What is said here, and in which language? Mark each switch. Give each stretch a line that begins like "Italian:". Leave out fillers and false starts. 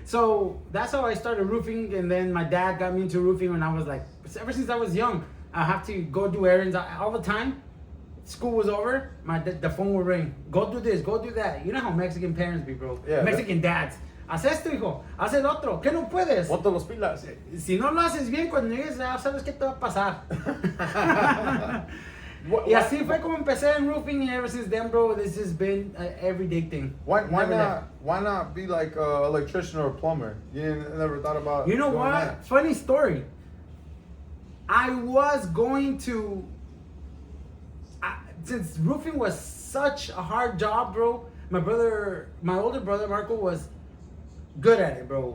English: So that's how I started roofing, and then my dad got me into roofing when I was like, ever since I was young, I have to go do errands all the time. School was over, the phone would ring. Go do this, go do that. You know how Mexican parents be, bro. Yeah, Mexican dads.
Spanish: Haz esto, hijo. Haz el otro. ¿Qué no puedes? Ponte los pilas. Si no lo haces bien, cuando llegues, ya sabes qué te va a pasar. Y así fue como empecé en
English: roofing, and ever since then, bro, this has been an everyday thing. Why not be like an electrician or a plumber? You never thought about. You know doing what? that? Funny story. I was going to, since roofing was such a hard job, bro. My older brother Marco was good at it, bro.